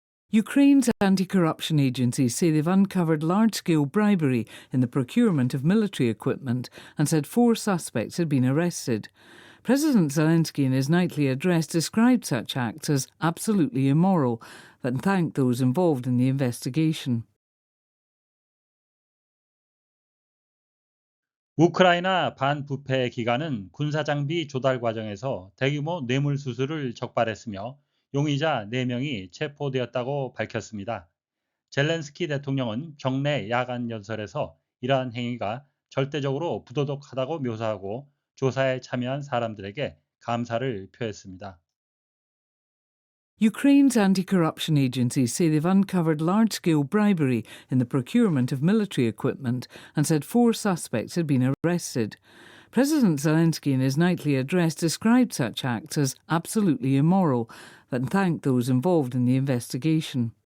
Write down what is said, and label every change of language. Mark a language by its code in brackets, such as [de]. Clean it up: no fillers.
[en] Ukraine's anti-corruption agencies say they've uncovered large-scale bribery in the procurement of military equipment and said 4 suspects had been arrested. President Zelensky in his nightly address described such acts as absolutely immoral and thanked those involved in the investigation. [ko] 우크라이나 반부패 기관은 군사장비 조달 과정에서 대규모 뇌물수수를 적발했으며 용의자 4명이 체포되었다고 밝혔습니다. 젤렌스키 대통령은 정례 야간 연설에서 이러한 행위가 절대적으로 부도덕하다고 묘사하고 조사에 참여한 사람들에게 감사를 표했습니다. [en] Ukraine's anti-corruption agencies say they've uncovered large-scale bribery in the procurement of military equipment and said 4 suspects had been arrested. President Zelensky in his nightly address described such acts as absolutely immoral and thanked those involved in the investigation.